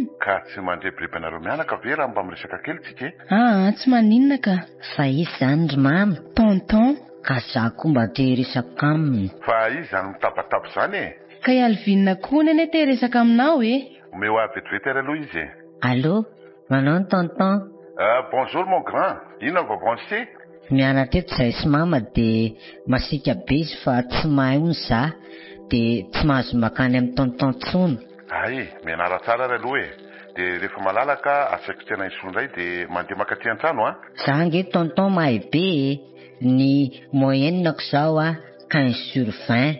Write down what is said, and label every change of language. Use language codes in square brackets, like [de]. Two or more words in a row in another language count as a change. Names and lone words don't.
[mg] Ka tsy mandrebireby anareo mianaka ve raha mba miresaka kely tsika e? Tsy maninona ka. Fa izy izany ry mamy. Tonton. Ka zaho koa mba te resaka aminy. Fa izy izany mitabataba izany e? Ka i Alvin koa nene te resaka aminao e? Omeo vetivety ary aloha izy e. Allô, manao ny tonton? [fr] Bonjour mon grand, [mg] inona va branché? Mianatra eto izahay sy mama dia masika be izy fa tsy mahay hono izaho dia tsy mahazo makany amin'ny tonton tsony. Ay, mianara tsara ary aloha e. Dia rehefa malalaka asaiko tena isondray dia mandeha makaty an-trano a. Za nge tonton mahay be ny moyennako izao 15/20.